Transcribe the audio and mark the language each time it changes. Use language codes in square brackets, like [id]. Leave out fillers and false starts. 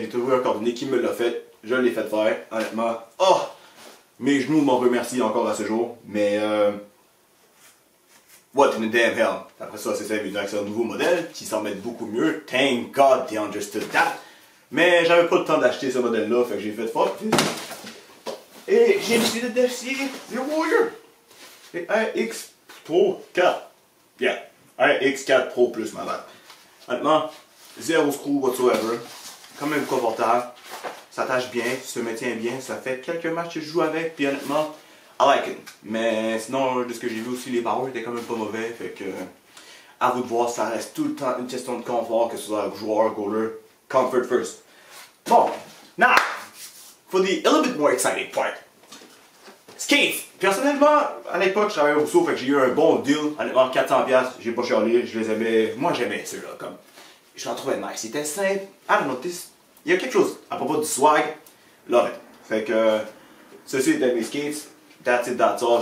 [fr] J'ai trouvé un coordonné qui me l'a fait. Je l'ai fait faire, honnêtement. Oh! Mes genoux m'en remercient encore à ce jour. Mais [en] what in the damn hell? [fr] Après ça, c'est évident que c'est un nouveau modèle qui s'en met beaucoup mieux. [en] Thank God they understood that. [fr] Mais j'avais pas le temps d'acheter ce modèle-là, fait que j'ai fait fort. Et j'ai décidé d'acheter le Warrior. Et un X Pro 4. Yeah. Un X4 Pro plus, ma bad. Honnêtement, zéro [en] screw whatsoever. [fr] Quand même confortable. Ça tâche bien, se maintient bien. Ça fait quelques matchs que je joue avec, puis honnêtement, [en] I like it. [fr] Mais sinon, de ce que j'ai vu aussi, les barreaux étaient quand même pas mauvais. Fait que, à vous de voir, ça reste tout le temps une question de confort, que ce soit joueur, goaler, [en] comfort first. [fr] Bon, [en] now, for the a little bit more exciting part. Skates! [fr] Personnellement, à l'époque, je travaillais au Rousseau, fait que j'ai eu un bon deal. Honnêtement, 400$, j'ai pas chialé, je les aimais. Moi, j'aimais ceux-là, comme. Je les trouvais nice. C'était simple. [en] I don't know, [fr] il y a quelque chose à propos du swag. [en] Love it. [fr] Fait que, ceci était mes skates. [en] That's it, that's all.